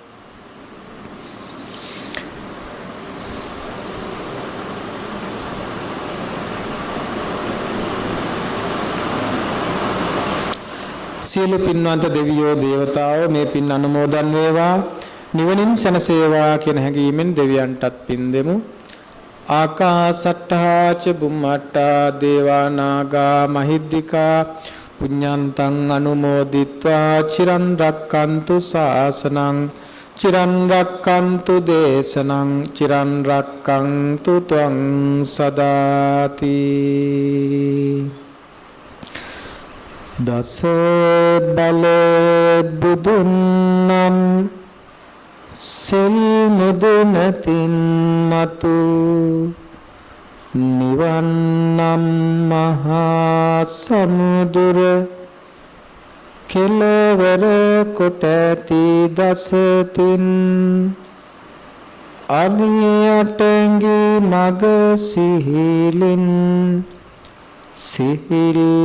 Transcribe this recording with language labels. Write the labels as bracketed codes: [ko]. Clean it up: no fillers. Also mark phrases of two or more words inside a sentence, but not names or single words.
[si] සියලු පින්වන්ත දෙවියෝ දේවතාවෝ මේ පින් අනුමෝදන් වේවා, නිවනින් සැනසේවා කියන හැඟීමෙන් දෙවියන්ටත් පින් දෙමු. [pi] ආකාසට්ටා ච බුම්මට්ටා දේවා නාග මහිද්దికා පුඤ්ඤන්තං අනුමෝදිත්වා චිරන් රක්칸තු ශාසනං චිරන් රක්칸තු දේශනං චිරන් රක්칸තු ත්වං සදාති. [si] දස බල බුදුන්නම් සෙල් මුදුනතින් මතු නිවන්නම් මහා සමුදුර කෙළවර කොට ඇති දසතින් අනියටඟි මග සිහිලින් සිහිල්